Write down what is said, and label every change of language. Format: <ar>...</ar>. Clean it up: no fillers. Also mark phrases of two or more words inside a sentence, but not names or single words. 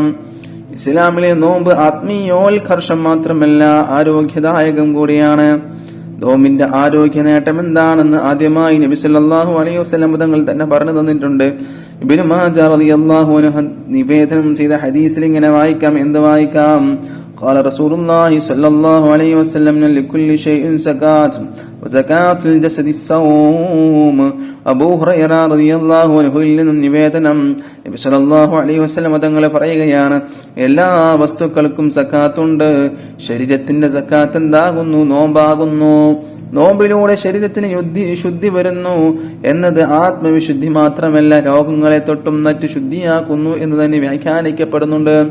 <ml>ഇസ്ലാമിലെ നോമ്പ് ആത്മീയോത്കർഷം മാത്രമല്ല, ആരോഗ്യദായകം കൂടിയാണ്. നോമ്പിന്റെ ആരോഗ്യ നേട്ടം എന്താണെന്ന് ആദ്യമായി നബി</ml> <ar>صلى الله عليه وسلم</ar> <ml>തങ്ങൾ തന്നെ പറഞ്ഞു തന്നിട്ടുണ്ട്. ഇബ്നു മാജ</ml> <ar>رضي الله عنه</ar> <ml>നിവേദനം ചെയ്ത ഹദീസിൽ ഇങ്ങനെ വായിക്കാം. എന്ത് വായിക്കാം?</ml> <ar>قال رسول الله صلى الله عليه وسلم لكل شيء زكاة وزكاة الجسد الصوم.</ar> <ml>അബൂ ഹുറൈറ റളിയല്ലാഹു അൻഹുവിൽ നിന്നും നിവേദനം, നബി</ml> <ar>صلى الله عليه وسلم</ar> <ml>തങ്ങൾ പറയുകയാണ്, എല്ലാ വസ്തുക്കൾക്കും സക്കാത്തുണ്ട്. ശരീരത്തിന്റെ സക്കാത്ത് എന്താകുന്നു? നോമ്പാകുന്നു. നോമ്പിലൂടെ ശരീരത്തിന് ശുദ്ധി വരുന്നു എന്നത് ആത്മവിശുദ്ധി മാത്രമല്ല, രോഗങ്ങളെ തൊട്ടും മറ്റ് ശുദ്ധിയാക്കുന്നു എന്ന് തന്നെ വ്യാഖ്യാനിക്കപ്പെടുന്നുണ്ട്.</ml>